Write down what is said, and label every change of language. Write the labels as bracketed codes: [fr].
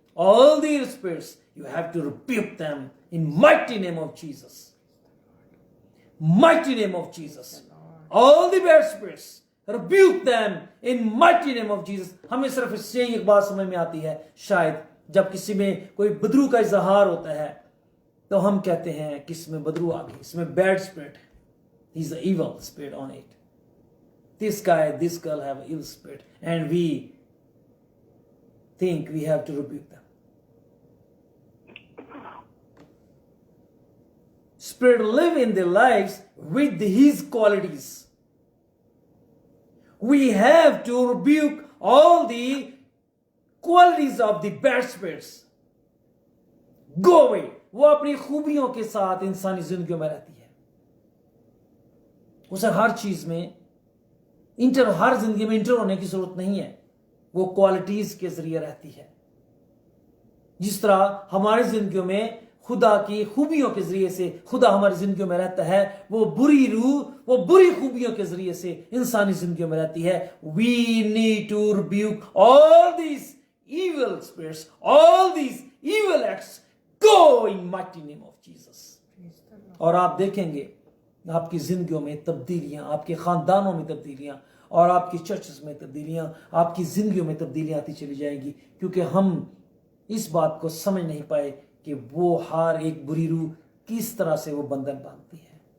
[en] All these spirits, you have to rebuke them in mighty name of Jesus. Mighty name of Jesus. All the bad spirits, rebuke them in mighty name of Jesus. [ur] ہمیں صرف اس سے ایک بات سمجھ میں آتی ہے، شاید جب کسی میں کوئی بدرو کا اظہار ہوتا ہے تو ہم کہتے ہیں کہ اس میں بدرو آ گئی، اس میں بیڈ اسپرٹ ہے. [en] He's an evil spirit on it. This guy, this girl have an evil spirit, and we think we have to rebuke them. Spirit live in their lives with his qualities. We have to rebuke all the qualities of the bad spirits. Go away. [ur] وہ اپنی خوبیوں کے ساتھ انسانی زندگیوں میں رہتی ہے. اسے ہر چیز میں ہر زندگی میں انٹر ہونے کی ضرورت نہیں ہے. وہ کوالٹیز کے ذریعے رہتی ہے. جس طرح ہماری زندگیوں میں خدا کی خوبیوں کے ذریعے سے خدا ہماری زندگیوں میں رہتا ہے، وہ بری روح وہ بری خوبیوں کے ذریعے سے انسانی زندگیوں میں رہتی ہے. [en] We need to rebuke all these evil spirits, all these evil acts. Go in mighty name of Jesus. [ur] اور آپ دیکھیں گے آپ کی زندگیوں میں تبدیلیاں، آپ کے خاندانوں میں تبدیلیاں، اور آپ کی چرچز میں تبدیلیاں، آپ کی زندگیوں میں تبدیلیاں آتی چلی جائیں گی، کیونکہ ہم اس بات کو سمجھ نہیں پائے کہ وہ ہر ایک بری روح کس طرح سے وہ بندھن باندھتی ہے.